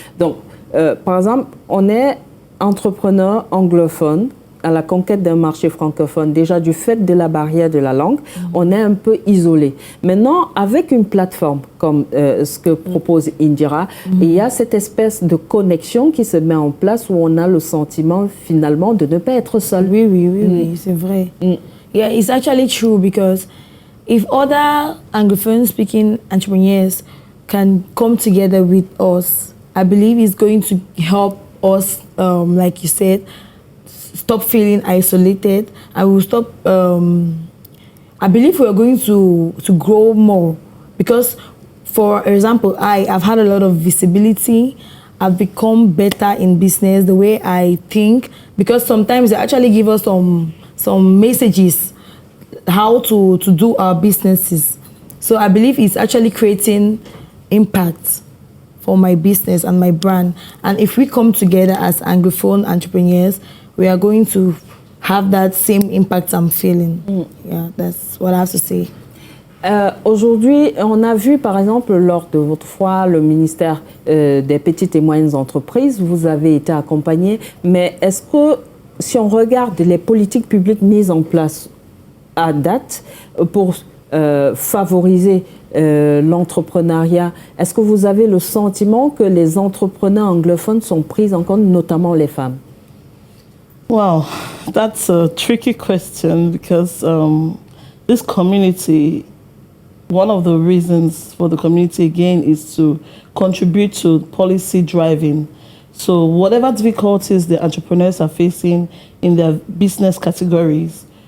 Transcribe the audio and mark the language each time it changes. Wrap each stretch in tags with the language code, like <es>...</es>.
<fr>Donc, par exemple, on est entrepreneur anglophone à la conquête d'un marché francophone. Déjà, du fait de la barrière de la langue, on est un peu isolé. Maintenant, avec une plateforme comme ce que propose Indira, il y a cette espèce de connexion qui se met en place où on a le sentiment finalement de ne pas être seul. Oui, c'est vrai.</fr> <en>Yeah, it's actually true, because if other Anglophone speaking entrepreneurs can come together with us, I believe it's going to help us, like you said, stop feeling isolated. I will stop. I believe we are going to grow more, because, for example, I've had a lot of visibility. I've become better in business, the way I think, because sometimes they actually give us some messages how to do our businesses. So I believe it's actually creating impact for my business and my brand. And if we come together as Anglophone entrepreneurs, we are going to have that same impact I'm feeling. Yeah, that's what I have to say.</en> <fr>Aujourd'hui, on a vu par exemple lors de votre foire le ministère des petites et moyennes entreprises, vous avez été accompagné, mais est-ce que si on regarde les politiques publiques mises en place à date pour favoriser l'entrepreneuriat, est-ce que vous avez le sentiment que les entrepreneurs anglophones sont pris en compte, notamment les femmes?</fr> <en>Wow, that's a tricky question, because this community, one of the reasons for the community again is to contribute to policy driving. So whatever difficulties the entrepreneurs are facing in their business categories,</en>